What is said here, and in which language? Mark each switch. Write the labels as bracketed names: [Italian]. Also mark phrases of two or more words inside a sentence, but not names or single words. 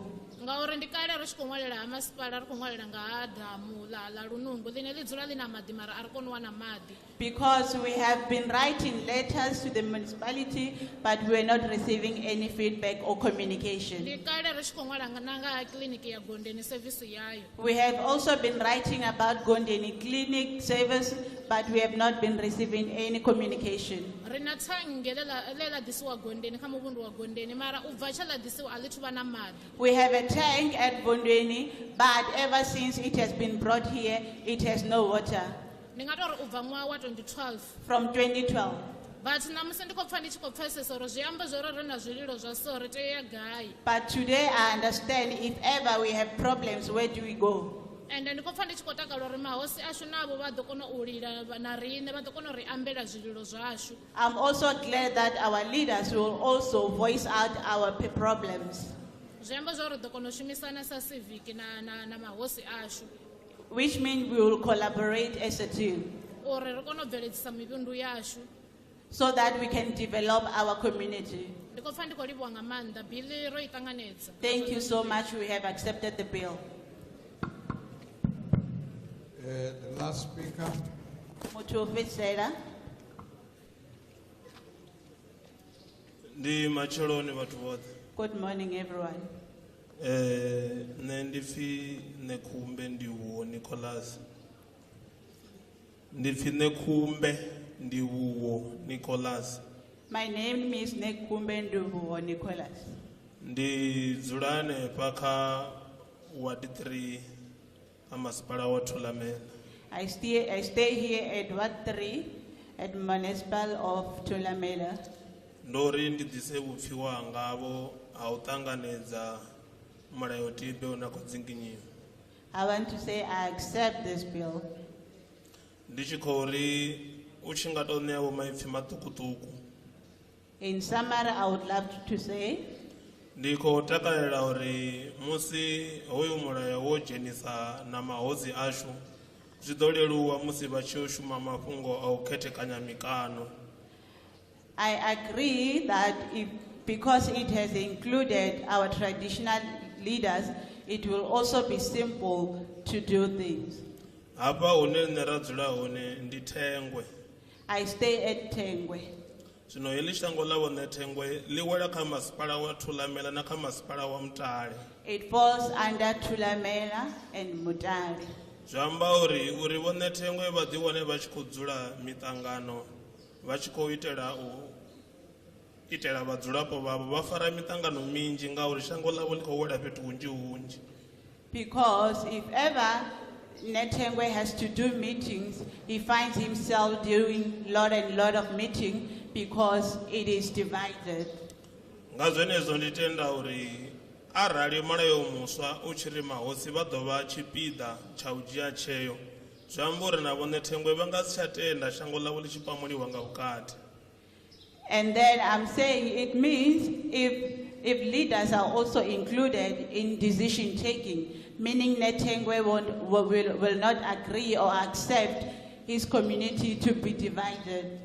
[Venda] Ngauri ndi kale ri tshi khou ṅwalela ha masipala ri khou ṅwalela nga ha damu la Lunungu ḽine ḽi dzula ḽi na maḓi mara a ri koni u wana maḓi. [English] Because we have been writing letters to the municipality, but we are not receiving any feedback or communication. [Venda] Ndi kale ri tshi khou ṅwala na nga ha kiḽiniki ya Gondeni service yayo. [English] We have also been writing about Gondeni clinic service, but we have not been receiving any communication. [Venda] Ri na thange ḽa ḓisiwa Gondeni kha muvhundu wa Gondeni mara u bva tshe ḽa ḓisiwa a ḽi thu vha na maḓi. [English] We have a tank at Bondeni, but ever since it has been brought here, it has no water. [Venda] Ndi nga tori u bva ṅwaha wa 2012. [English] From 2012. [Venda] But ṋamusi ndi khou pfa ndi tshi khou pfesesa uri zwi amba zwo ri ri na zwililo zwa so ri tea gai. [English] But today I understand if ever we have problems, where do we go? [Venda] And ndi khou pfa ndi tshi khou takala uri mahosi ashu navho vha ḓo kona u lila na riṋe vha ḓo kona u ri ambela zwililo zwashu. [English] I'm also glad that our leaders will also voice out our problems. [Venda] zwi amba zwa uri ri ḓo kona u shumisana sa civic na mahosi ashu [English] which means we will collaborate as a team [Venda] uri ri kone u bveledzisa mivhundu yashu [English] so that we can develop our community. [Venda] ndi khou pfa ndi khou livhuwa nga maanḓa bili ro i ṱanganedza. [English] Thank you so much. We have accepted the bill. The last speaker. [Venda] Muthu o fhedzisela. Ndi matsheloni vhathu vhoṱhe. [English] Good morning, everyone. [Venda] Nṋe ndi pfi Nekhumbe Ndiwuho Nicholas. Ndi pfi Nekhumbe Ndiwuho Nicholas. [English] My name is Nekhumbe Ndiwuho Nicholas. [Venda] Ndi dzula hanefha kha Ward 3 a masipala wa Thulamela. [English] I stay here at Ward 3 at Municipal of Thulamela. [Venda] Ndori ndi dise vhupfiwa hangavho ha u ṱanganedza mulayotibe u na khou dzinginyiwa. [English] I want to say I accept this bill. [Venda] Ndi tshi khou ri u tshi nga tou ṋea vho maipfi maṱukuṱuku. [English] In summary, I would love to say [Venda] Ndi khou takalela uri musi hoyu mulayo wo dzhenisa na mahosi ashu zwi ḓo leluwa musi vha tshi yo shuma mafhungo a u khethekanya mikano. [English] I agree that because it has included our traditional leaders, it will also be simple to do things. [Venda] Hafha hune nṋe ra dzula hone ndi Thengwe. [English] I stay at Thengwe. [Venda] Zwino heḽi shango ḽa vhone Thengwe ḽi wela kha masipala wa Thulamela na kha masipala wa Mutale. [English] It falls under Thulamela and Mutale. [Venda] Zwi amba uri vhone Thengwe vha ḓi wane vha tshi khou dzula miṱangano vha tshi khou itela vhadzulapo vhavho vha fara miṱangano minzhi ngauri shango ḽavho ḽi khou wela fhethu hunzhi hunzhi. [English] Because if ever Netengwe has to do meetings, he finds himself doing lot of meetings because it is divided. [Venda] Nga zwenezwo ndi tenda uri arali mulayo muswa u tshi ri mahosi vha ḓo vha tshipiḓa tsha u dzhia tsheo zwi amba uri na vhone Thengwe vha nga si tsha tenda shango ḽavho ḽi tshi pamuliwa nga vhukati. [English] And then I'm saying it means if leaders are also included in decision taking, meaning Netengwe will not agree or accept his community to be divided.